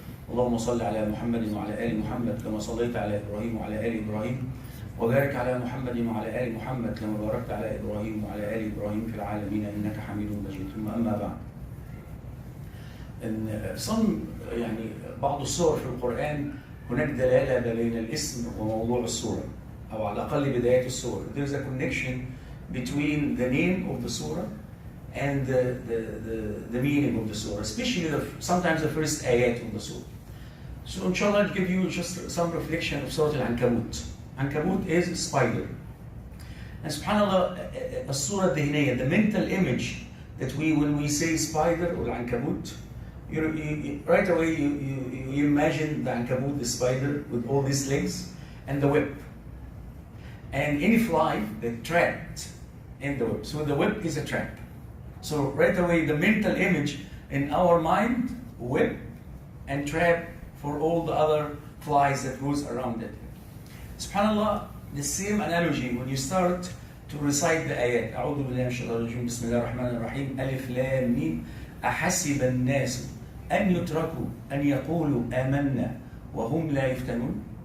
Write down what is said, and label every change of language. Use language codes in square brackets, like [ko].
[ar] اللهم صل على محمد وعلى ال محمد كما صليت على ابراهيم وعلى ال ابراهيم، وبارك على محمد وعلى ال محمد كما باركت على ابراهيم وعلى ال ابراهيم في العالمين انك حميد مجيد. ثم اما بعد، ان يعني بعض السور في القران هناك دلاله بين الاسم وموضوع السوره، او على الاقل بدايه السوره. [en] There is a connection between the name of the surah and the meaning of the surah, especially sometimes the first ayat of the surah. So inshallah I'll give you just some reflection of Sura Al Ankaboot. Ankaboot is a spider. And subhanAllah, a surah [ar] الذهنية, [en] the mental image that when we say spider or Ankabut, right away you imagine the Ankabut, the spider with all these legs and the web. And any fly that trapped in the web. So the web is a trap. So right away the mental image in our mind, web and trap for all the other flies that goes around it. SubhanAllah, the same analogy when you start to recite the ayat. [ar] أعوذ بالله من الشيطان الرجيم بسم الله الرحمن الرحيم ألف لام ميم أحسب الناس أن يتركوا أن يقولوا آمنا وهم لا يفتنون.